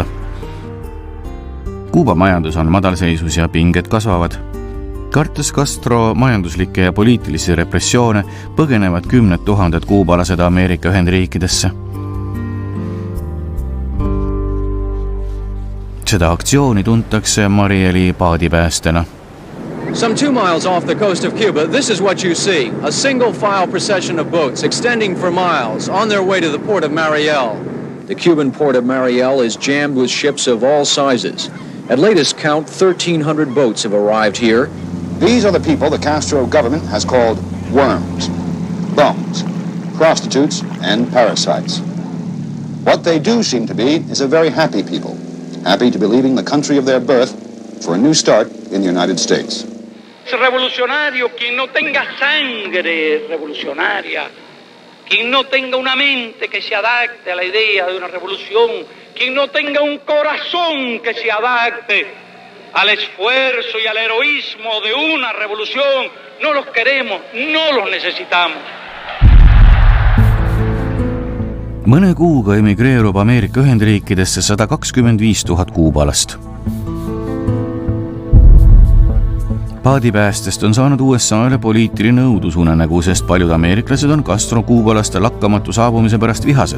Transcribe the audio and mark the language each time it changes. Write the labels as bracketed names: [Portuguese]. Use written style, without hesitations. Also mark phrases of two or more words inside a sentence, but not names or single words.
[Estonian] Kuuba majandus on madalseisus ja pinged kasvavad. Kartes Castro majanduslikke ja poliitilisi repressioone põgenevad 10 000 kuubalased Ameerika Ühendriikidesse. Seda aktsiooni tuntakse Marieli paadipäästena. [English] Some 2 miles off the coast of Cuba, this is what you see. A single-file procession of boats extending for miles on their way to the port of Mariel. The Cuban port of Mariel is jammed with ships of all sizes. At latest count, 1,300 boats have arrived here. These are the people the Castro government has called worms, bums, prostitutes, and parasites. What they do seem to be is a very happy people, happy to be leaving the country of their birth for a new start in the United States. [Spanish] Revolucionario, quien no tenga sangre revolucionaria, quien no tenga una mente que se adapte a la idea de una revolución, quien no tenga un corazón que se adapte al esfuerzo y al heroísmo de una revolución, no los queremos, no los necesitamos. [Estonian] Mõne kuuga emigreerub Ameerika Ühendriikidesse 125 000 kuubalast. Paadipäästest on saanud USA-le poliitiline õudusunenägu, sest paljud ameeriklased on Castro kuubalaste lakkamatu saabumise pärast vihased.